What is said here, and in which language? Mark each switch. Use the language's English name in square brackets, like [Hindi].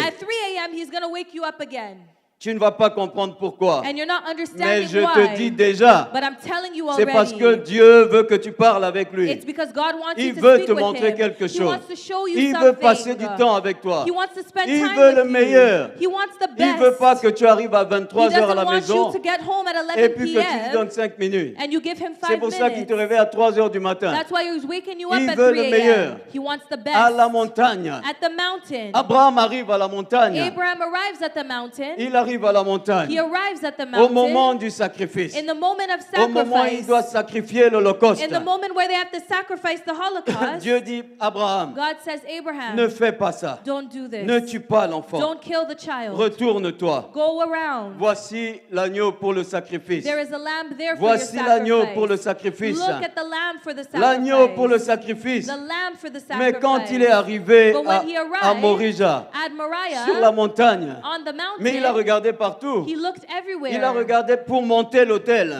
[English] At 3 a.m., he's going to wake you up again. [French] Tu ne vas pas comprendre pourquoi. [English] And you're not [French] Mais [English] understanding [French] je [English] why. [French] te dis déjà, [English] But I'm telling you [French] c'est [English] already. [French] parce que Dieu veut que tu parles avec lui. [English] It's because God wants [French] Il [English] you to [French] veut [English] speak [French] te [English] with [French] montrer [English] him. [French] quelque [English] He [French] chose. [English] wants to show you [French] Il [English] something. [French] veut passer du temps avec toi. [English] He wants to spend [French] Il [English] time [French] veut [English] with [French] le meilleur. [English] you. He wants the [French] Il [English] best. [French] ne veut pas que tu arrives à [English] He [French] 23 heures à [English] doesn't [French] la [English] want [French] maison [English] you to get home at 11 [French] et puis que tu lui [English] p.m. [French] donnes 5 minutes. [English] and you give him 5 [French] C'est pour ça qu'il te [English] minutes. [French] réveille à 3 heures du matin. [English] That's why he's waking you up [French] Il [English] at [French] veut [English] 3 [French] le meilleur. [English] a.m. He wants the best. [French] À la montagne. [English] At the mountain. [French] Abraham arrive à la montagne. [English] Abraham arrives at the mountain. [French] Il arrive à la [English] He [French] montagne [English] arrives at the [French] au [English] mountain. [French] moment du sacrifice. [English] In the moment of [French] Au moment où il [English] sacrifice. [French] doit sacrifier l'Holocauste. [English] In the moment where they have to sacrifice the Holocaust. [French] Dieu dit, Abraham, [English] God says, Abraham, [French] ne fais pas ça. [English] don't do this. [French] Ne tue pas l'enfant. [English] Don't kill the child. [French] Retourne-toi. [English] Go around. [French] Voici l'agneau pour le sacrifice. [English] There is a lamb there for [French] Voici [English] your [French] l'agneau [English] sacrifice. [French] pour le sacrifice. [English] Look at the lamb for the sacrifice. [French] L'agneau pour le sacrifice. [English] The lamb for the sacrifice. [French] Mais quand il est arrivé [English] But when he arrived [French] à Morija, [English] at Moriah, [French] sur la montagne, [English] on the mountain, [French] mais il a regardé partout. [English] he looked everywhere. [French] Il a regardé pour monter l'autel,